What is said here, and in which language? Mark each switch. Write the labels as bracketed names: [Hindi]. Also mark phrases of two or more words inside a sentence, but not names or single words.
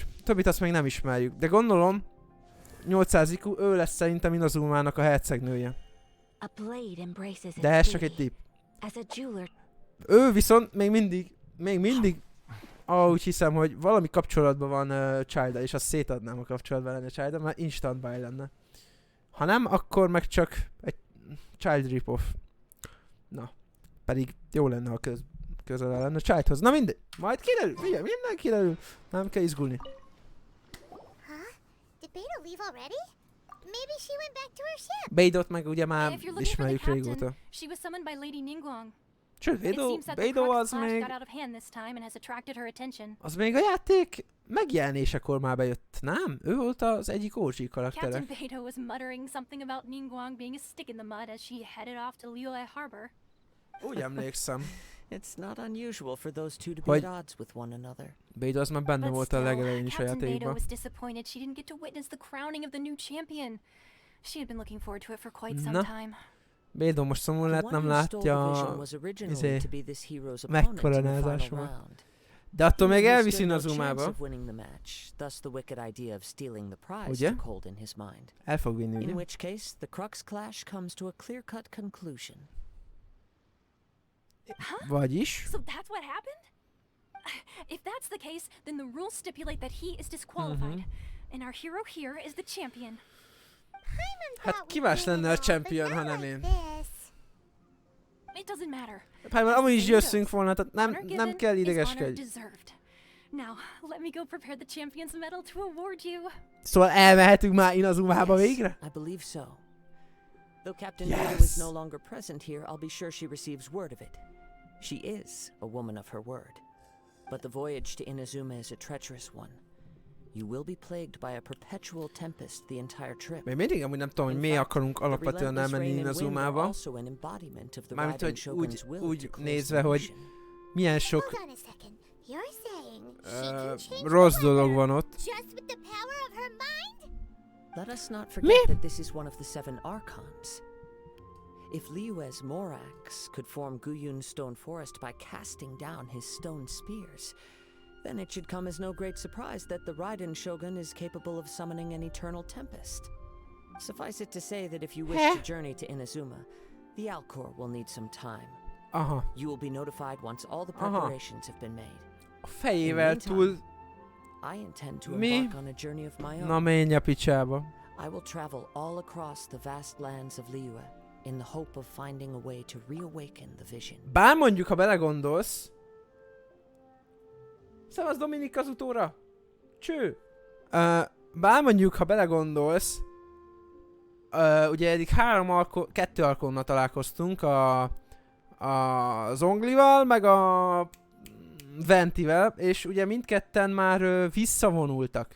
[Hungarian] Többit azt még nem ismerjük, de gondolom 800 IQ, ő lesz szerintem Inazumának a hercegnője. De ez csak egy tipp. Ő viszont még mindig úgy hiszem, hogy valami kapcsolatban van childe, és azt szétadnám a kapcsolatban lenne childe, mert [English] instant buy [Hungarian] lenne. Ha nem, akkor meg csak egy child rip-off. Na, pedig jó lenne, ha közel lenne childhoz. Na mindegy, majd kiderül, figyelj, minden kiderül. Nem kell izgulni. [English] Did Beidou leave already? Maybe she went back to her ship. [Hungarian] Beidou-t meg ugye már ismerjük régóta. [English] She was summoned by Lady Ningguang. [Hungarian] Sőt, Beidou az még a játék megjelenésekor már bejött, nem? Ő volt az egyik OG karakterek. [English] Captain Beidou was muttering something about Ningguang being a stick in the mud as she headed off to Liyue Harbor. [Hungarian] Úgy emlékszem. [English] It's not unusual for those two to be at odds with one another. [Hungarian] Beidou az már benne volt a legelején is a játékban. játékban. [English] Beidou was disappointed she didn't get to witness the crowning of the new champion. She had been looking forward to it for quite some time. [Hungarian] Beidou most szomorú lett, nem látja megkoronázásomat. De attól még elviszi Inazumába. Ugye? El fog vinni, ugye? Vagyis? [English] So that's what happened? If that's the case, then the rules stipulate that he is disqualified. And our hero here is the champion. [Hungarian] Hát ki más lenne a champion, ha nem én? [English] It doesn't matter. [Hungarian] Hát már amúgy is jösszünk volna, tehát nem kell idegeskedj. [English] Now, let me go prepare the champion's medal to award you. [Hungarian] Szóval elmehetünk már Inazumába végre? [English] I believe so. Though Captain Beidou is no longer present here, I'll be sure she receives word of it. She is a woman of her word. But the voyage to Inazuma is a treacherous one. You will be plagued by a perpetual tempest the entire trip. [Hungarian] Még mindig amúgy nem tudom, hogy mi akarunk alapvetően elmenni Inazumába. Mármint, hogy úgy nézve, hogy milyen sok rossz dolog van ott. [English] Just with the power of her mind? Let us not forget that this is one of the 7 archons. If Liyue's Morax could form Guyun's stone forest by casting down his stone spears, then it should come as no great surprise that the Raiden Shogun is capable of summoning an eternal tempest. Suffice it to say that if you wish to journey to Inazuma, the Alcor will need some time. Aha. You will be notified once all the preparations have been made. [Hungarian] A fejével túl... [English] I intend to [Hungarian] Mi? [English] embark on a journey of my [Hungarian] Na [English] own. [Hungarian] menj a picsába. [English] I will travel all across the vast lands of Liyue in the hope of finding a way to reawaken the vision. [Hungarian] Bár mondjuk, ha belegondolsz... Szevasz Dominik az utóra! Cső! Bár mondjuk, ha belegondolsz... ugye eddig 2 alkalommal találkoztunk a zhonglival, meg a ventivel, és ugye mindketten már visszavonultak.